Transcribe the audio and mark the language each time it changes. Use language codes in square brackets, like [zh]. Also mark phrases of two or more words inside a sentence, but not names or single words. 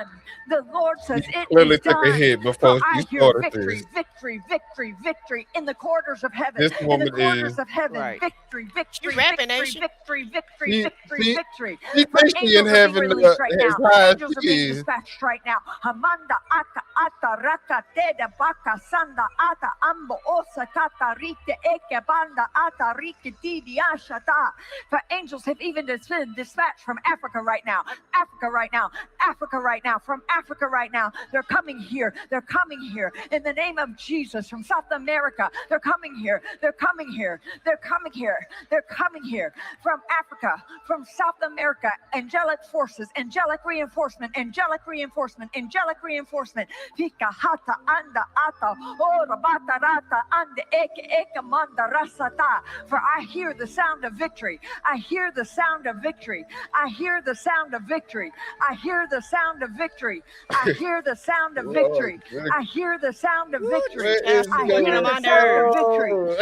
[en] The Lord says it is done. Took a hit before I you hear started victory, this. victory, victory, victory in the corridors of heaven. This In woman the corridors is of heaven, right. victory, victory, She rapping, victory, ain't she? victory, victory, She- victory, she- victory. she For thinks she in angels are being heaven, released right as now. high as Angels are she being is. dispatched right now. Hamanda ata ata raka teda baka sanda ata ambo osa kata rite eke banda ata rike tidi ashata. For angels have even been dispatched from Africa right now. Africa right now. Africa right now. From Africa right now. They're coming here. They're coming here. In the name of Jesus. From South America. They're coming here. They're coming here. They're coming here. They're coming here. From Africa. From South America. Angelic forces. Angelic reinforcement. Angelic reinforcement. Angelic reinforcement. Fika hata anda ata. Ora bata rata ande eke eke manda rasata. For I hear the sound of victory. victory. I hear the sound of victory. I hear the sound of victory. I hear the sound of victory. I hear the sound of victory. I hear the sound of victory. I hear the sound of victory.